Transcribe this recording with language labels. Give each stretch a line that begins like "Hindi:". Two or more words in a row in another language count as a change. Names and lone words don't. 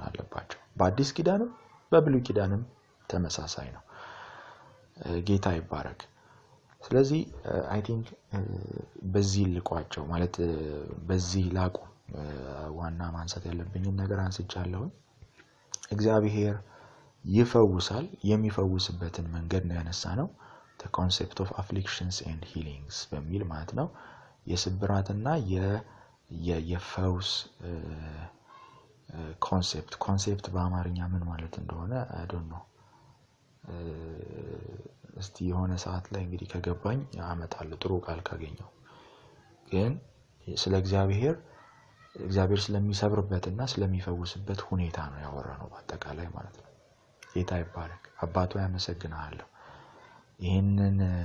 Amharic: አለባቸው በአዲስ ኪዳንም በብሉይ ኪዳንም ተመሳሳይ ነው ጌታ ይባረክ ስለዚህ
English: I think
Amharic: በዚህ ልቋቸው ማለት በዚህ ላቁ ዋና ማንሳት ያለብኝ ነገር አንስቻለሁ እግዚአብሔር ይፈውሳል የሚፈውስበትን መንገድ ነው ያነሳነው
English: the concept of afflictions and healings
Amharic: በሚል ማለት ነው የስብራትና የፈውስ ኮንሴፕት በአማርኛ ምን ማለት እንደሆነ
English: I don't know
Amharic: እስቲ የሆነ ሰዓት ላይ እንግዲህ ከገባኝ አመጣለሁ ጥሩ ቃል ካገኘው ግን ስለ እግዚአብሔር ስለሚሰብርበትና ስለሚፈውስበት ሁኔታ ነው ያወራነው በአጠቃላይ ማለት ነው ጌታ ይባረክ አባቱ ያመሰግናለሁ ይሄንን